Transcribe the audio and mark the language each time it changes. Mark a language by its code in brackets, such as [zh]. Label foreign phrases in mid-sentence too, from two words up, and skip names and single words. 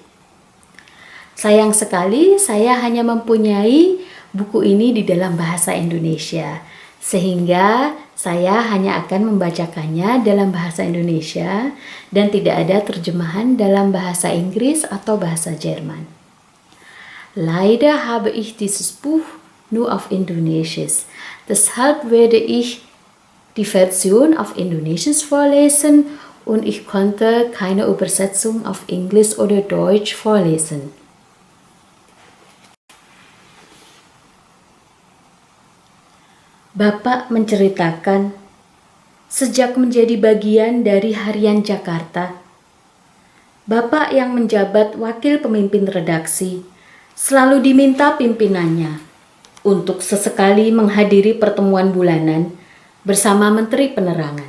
[id] Sayang sekali saya hanya mempunyai buku ini di dalam bahasa Indonesia, sehingga saya hanya akan membacakannya dalam bahasa Indonesia dan tidak ada terjemahan dalam bahasa Inggris atau bahasa Jerman. [de] Leider habe ich dieses Buch nur auf Indonesisch. Deshalb werde ich die Version auf Indonesisch vorlesen und ich konnte keine Übersetzung auf Englisch oder Deutsch vorlesen. [id] Bapak menceritakan, sejak menjadi bagian dari Harian Jakarta, Bapak yang menjabat wakil pemimpin redaksi selalu diminta pimpinannya untuk sesekali menghadiri pertemuan bulanan bersama Menteri Penerangan.